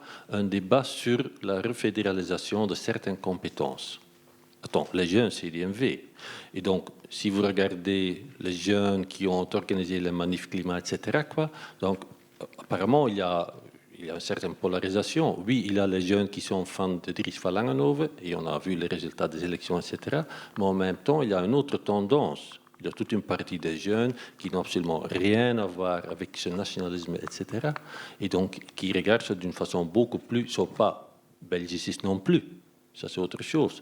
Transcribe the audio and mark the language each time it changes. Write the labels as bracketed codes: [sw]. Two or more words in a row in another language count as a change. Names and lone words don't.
[fr] Un débat sur la refédéralisation de certaines compétences. Attends, les jeunes CDMV. Et donc, si vous regardez les jeunes qui ont organisé les manifs climat, etc., donc, apparemment, il y a une certaine polarisation. Oui, il y a les jeunes qui sont fans de Dries van Langenhove, et on a vu les résultats des élections, etc. Mais en même temps, il y a une autre tendance. Il y a toute une partie des jeunes qui n'ont absolument rien à voir avec ce nationalisme, etc. Et donc, qui regardent ça d'une façon beaucoup plus... Ils ne sont pas belgicistes non plus. Ça, c'est autre chose.